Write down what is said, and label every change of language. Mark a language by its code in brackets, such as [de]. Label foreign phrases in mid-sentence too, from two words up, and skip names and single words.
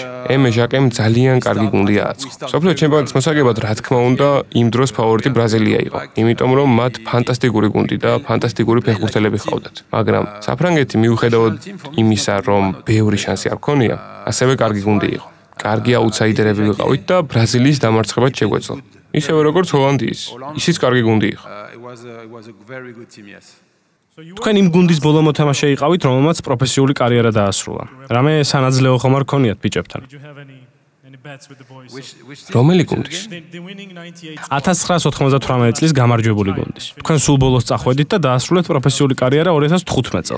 [ka] ემე ჟაკემ ძალიან კარგი გუნდი ააწყო. სოფლიო ჩემპიონატის მოსაგებად, რა თქმა უნდა, იმ დროს ფავორიტი ბრაზილია იყო, იმიტომ რომ მათ ფანტასტიკური გუნდი და ფანტასტიკური ფეხბურთელები ჰყავდათ. მაგრამ საფრანგეთი მიუხედავად იმისა, რომ ბევრი შანსი არ ქონია, ასევე კარგი გუნდი იყო. კარგი აუთსაიდერები ვიყავით და ბრაზილიის დამარცხებაც შეგვეძლო. ისევე როგორც ჰოლანდიის, ისიც კარგი გუნდი იყო. [en] It was a very good team, yes. [ka] თქვენ იმ გუნდის ბოლო მოთამაშე იყავით, რომელმაც პროფესიული კარიერა დაასრულა. რამე სანაძლეო ხომ არ ქონიათ ბიჭებთან? რომელი გუნდის? 1998 წლის გამარჯვებული გუნდის. თქვენ სულ ბოლოს წახვედით და დაასრულეთ პროფესიული კარიერა 2015 წელს.